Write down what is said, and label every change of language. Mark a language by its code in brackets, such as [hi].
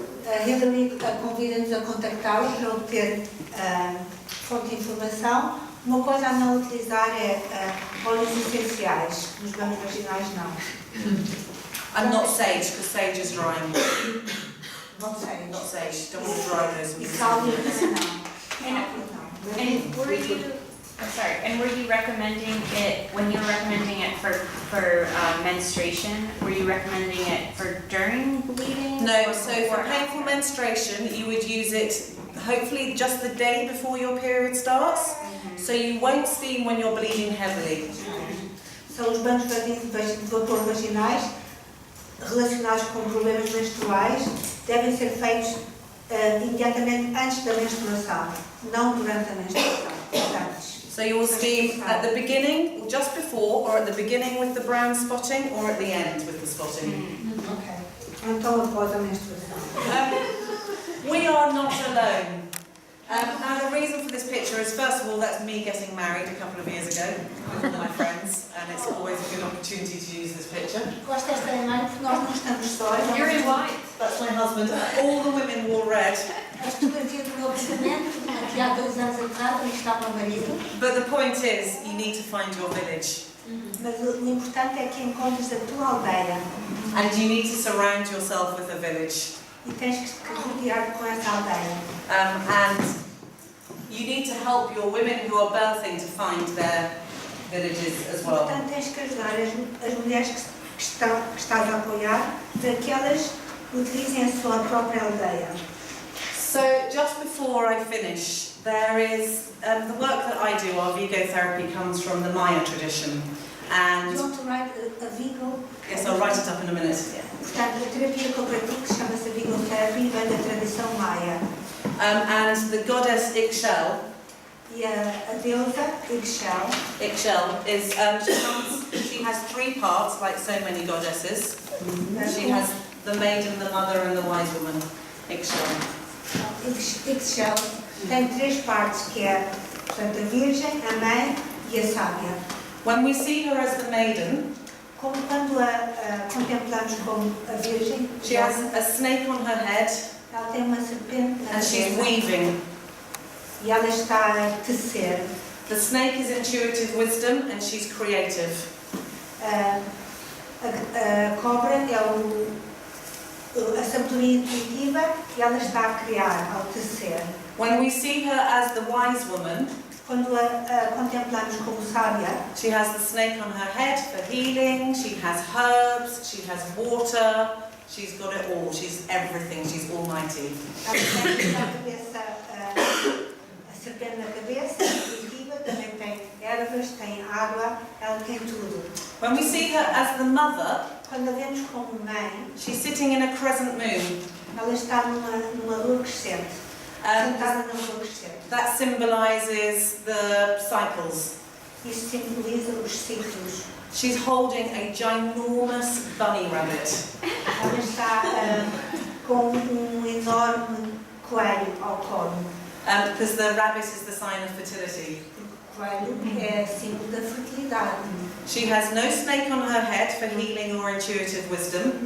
[pt] A Hilary convida-nos a contactá-la para obter fonte de informação. Uma coisa a não utilizar é óleos essenciais. Nos banhos vaginais, não. [en] And not sage, because sage is drying. [pt] Não sei. [en] Not sage. Don't want to dry those. [pt] E sálvia também não. [en] And were you, I'm sorry, and were you recommending it, when you were recommending it for menstruation, were you recommending it for during bleeding? No, or so before for or painful after? menstruation, you would use it hopefully just the day before your period starts, so you won't steam when you're bleeding heavily. [pt] São os banhos de vapor vaginais relacionados com problemas menstruais, devem ser feitos imediatamente antes da menstruação, não durante a menstruação. Antes. [en] So you will steam at the beginning, or just before, or at the beginning with the brown spotting, or at the end with the spotting. Ok. [pt] Então após a menstruação. [en] We are not alone. Now the reason for this picture is, first of all, that's me getting married a couple of years ago with all my friends, and it's always a good opportunity to use this picture. [pt] Gosto desta imagem porque nós não estamos sós. [en] You're in white. That's my husband. All the women wore red. [pt] A fotografia do meu casamento, aqui há 2 anos atrás, onde está o meu marido. [en] But the point is, you need to find your village. [pt] Mas o importante é que encontres a tua aldeia [en] And you need to surround yourself with a village. [pt] e tens que rodear com essa aldeia. [en] And you need to help your women who are birthing to find their villages as well. [pt] Portanto, tens que ajudar as mulheres que estás a apoiar para que elas utilizem a sua própria aldeia. [en] So just before I finish, there is the work that I do, Arvigo therapy, comes from the Maya tradition. Do And you want to write Arvigo? yes, I'll write it up in a minute. [pt] Portanto, a terapia que eu pratico chama-se Arvigo Therapy, vem da tradição maia. [en] And the goddess Ixchel, [pt] E a deusa Ixchel, [en] is she has 3 parts, like so many goddesses. She has the maiden, the mother, and the wise woman. Ixchel. [pt] Ixchel tem 3 partes, que é, portanto, a virgem, a mãe e a sábia. [en] When we see her as the maiden, [pt] Como quando a contemplamos como a virgem, [en] she has a snake on her head [pt] ela tem uma serpente na [en] and she's [pt] cabeça [en] weaving. [pt] e ela está a tecer. [en] The snake is intuitive wisdom and she's creative. [pt] A cobra é a sabedoria intuitiva e ela está a criar ao tecer. [en] When we see her as the wise woman, [pt] Quando a contemplamos como sábia, [en] she has the snake on her head for healing, she has herbs, she has water, she's got it all, she's everything, she's almighty. [pt] ela tem a cabeça, a serpente na cabeça, viva, também tem ervas, tem água, ela tem tudo. [en] When we see her as the mother, [pt] Quando a vemos como mãe, [en] she's sitting in a crescent moon. [pt] ela está numa lua crescente, sentada na lua crescente. [en] That symbolises the cycles. [pt] Isso simboliza os ciclos. [en] She's holding a ginormous bunny rabbit. [pt] Ela está com enorme coelho ao colo. [en] Because the rabbit is the sign of fertility. [pt] O coelho é símbolo da fertilidade. [en] She has no snake on her head for healing or intuitive wisdom.